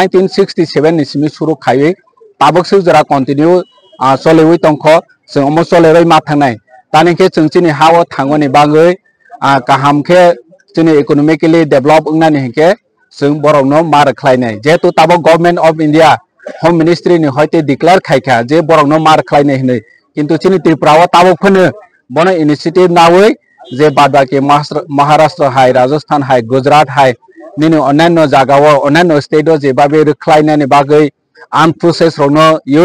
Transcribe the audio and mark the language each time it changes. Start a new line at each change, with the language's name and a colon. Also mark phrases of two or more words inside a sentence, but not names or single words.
Kok Borok: 1967 नि सिमि सुरु खायै ताबकसो जरा कन्टिन्यू सलेवै तंख जों अमो सलेरै मा थांनाय तानिखे जों चिनि हाव थांगोनि बागै काहामखे चिनि
English: economically develop
Kok Borok: उंनानि हेके जों बरनो मार खायनाय जेतु ताबक
English: Government of India Home Ministry
Kok Borok: नि हयते डिक्लेयर खायखा जे बरनो मार खायनाय हनै किन्तु चिनि त्रिपुराव ताबकफोरनो बनो इनिशिएटिव नावै जे बादबाकी महाराष्ट्र हाय राजस्थान हाय गुजरात हाय निनो अन्यान्य जागाव अन्यान्य स्टेटो जे बाबे रख्लायनानि बागै अनप्रोसेस रनो यूज